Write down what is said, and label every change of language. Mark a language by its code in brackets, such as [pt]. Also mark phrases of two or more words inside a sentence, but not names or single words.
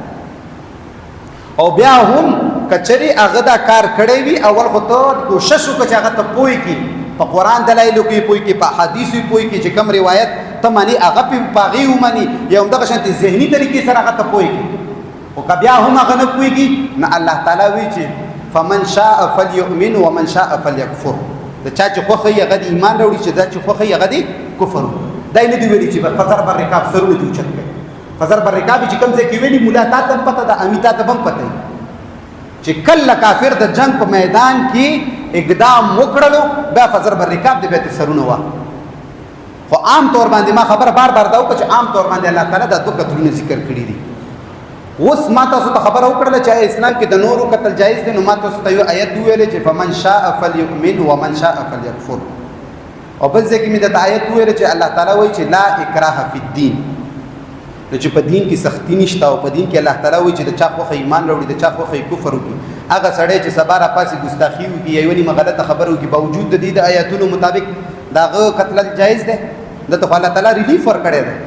[ps] او بیا هم کچري هغه دا کار کړی وي، اول خو ته کوشش وکړه چې هغه ته پوه کړي، په قرآن دلایلو کې پوه کړي، په حدیثو یې پوه کړي، چې کوم روایت ته مني هغه په هغې ومني، یا همدغه شانتې ذهني طریقې سره هغه ته پوه کړي. خو که بیا هم هغه نه پوهېږي، نه الله تعالی وایي چې [ar] فمن شاء فلیؤمن ومن شاء فلیکفر. [ps] د چا چې خوښه یې هغه د ایمان راوړي، چې دا چې خوښه یې هغه د کفر. دا یې نه دي ویلي چې [ar] فزر بر رکاب [ps] سرونه دې اوچت کړي. [ar] فزر بر رکاب [ps] چې کوم ځای کې ویلي، ملا تا ته هم پته ده، امي تا ته هم پته وي چې کله کافر د جنگ په میدان کې اقدام وکړلو، بیا [ar] فزر بر رکاب [ps] دې بیا ترې سرونه وه. خو عام طور باندې ما خبره بار بار دا وکړه چې عام طور باندې الله تعالی دا 2 قتلونه ذکر کړي دي. اوس ما تاسو ته خبره وکړله چې اسلام کې د نورو قتل جایز دی، نو ما تاسو ته یو آیت وویلې چې [ar] فمن شاء فلیؤمن ومن شاء فلیکفر. [ps] او بل ځای کې مې د آیت وویلې چې الله تعالی وایي چې [ar] لا اکراه فی الدین، [ps] نو چې په دین کې سختی نشته، او په دین کې الله تعالی وایي چې د چا خوښه ایمان راوړي، د چا خوښه کفر وکړي. هغه سړی چې سبا راپاسې ګستاخي وکړي یا یوه غلطه خبره وکړي، باوجود د دې د آیاتونو مطابق د هغه قتل جایز دی، دته خو الله تعالی ریلیف ورکړی دی.